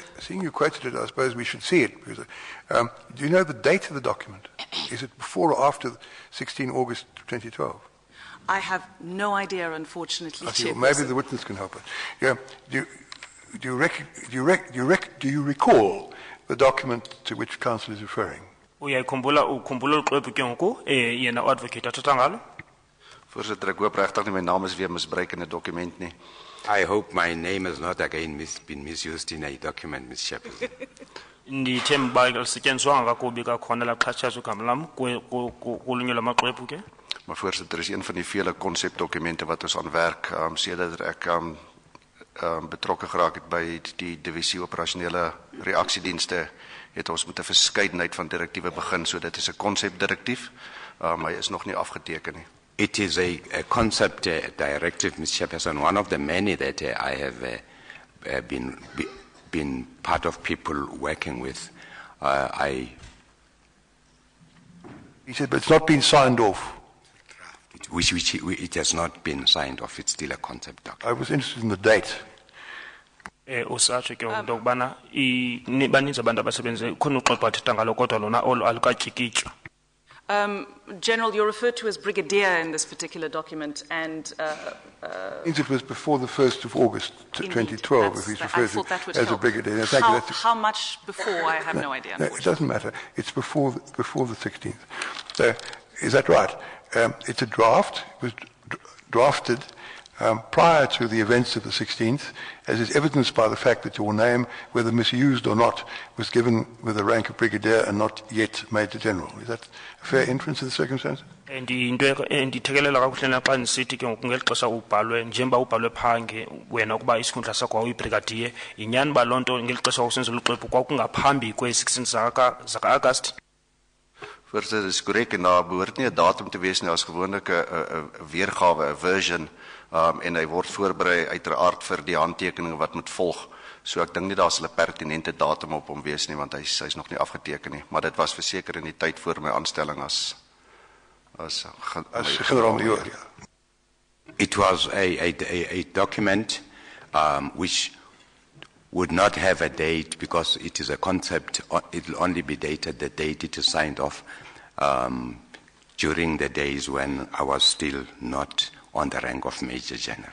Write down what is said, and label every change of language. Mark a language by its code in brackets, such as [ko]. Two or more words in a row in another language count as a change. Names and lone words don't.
[en] Seeing you quoted it, I suppose we should see it. Because, do you know the date of the document? Is it before or after 16 August 2012? I have no idea, unfortunately. Well, maybe the witness can help us. Yeah. Do you recall the document to which counsel is referring? [xh] Uyayikhumbula uqwebu ke ngoku yena advocate athetha ngalo? [af] Voorsitter, ek hoop regtig nie my naam is weer misbruik in 'n dokument nie. [en] I hope my name has not again been misused in a document, Ms. Chairperson. [xh] Ndithemba uba lisetyenziswanga kakubi kakhona laxhatshazwa igama lam kulunye lwamaxwebhu ke. [af] Maar voorsitter, is een van die vele konsepdokumente wat ons aan werk sedert ek betrokke geraak het by die divisie operasionele reaksiedienste, het ons met 'n verskeidenheid van direktiewe begin, so dit is 'n konsepdirektief, maar hy is nog nie afgeteken nie. [en] It is a concept directive, Ms. Chairperson, one of the many that I have been part of people working with. He said, but it's not been signed off. It has not been signed off. It's still a concept document. I was interested in the date. [xh] Usatsho ke into yokubana baninzi abantu abasebenze khona uxwebhu athetha ngalo kodwa lona olu alukatyikityo. [en] General, you're referred to as brigadier in this particular document, and I think it was before the 1st of August 2012, if he's referred to as a brigadier. How much before? I have no idea. No, it doesn't matter. It's before the 16th. So, is that right? It's a draft. It was drafted prior to the events of the 16th, as is evidenced by the fact that your name, whether misused or not, was given with the rank of brigadier and not yet Major General. Is that a fair inference of the circumstances? [xh] Ndithekelela kakuhle naxa ndisithi ke ngoku ngeli xesha ubhalwe njengoba ubhalwe phange wena ukuba isikhundla sakho wawuyibrigadier, yinyani uba loo nto ngeli xesha usenzela uxwebhu kwakungaphambi kwe-16 zaka-Agasti? [af] Voorzitter, dis korrek en daar behoort nie 'n datum te wees nie, as gewoonlik 'n weergawe, 'n version, en hy word voorberei uiteraard vir die handtekeninge wat moet volg. So ek dink nie daar sal 'n pertinente datum op hom wees nie, want hy's nog nie afgeteken nie, maar dit was verseker in die tyd voor my aanstelling as generaal-major. [en] It was a document which would not have a date because it is a concept. It will only be dated the date it is signed off during the days when I was still not on the rank of Major General.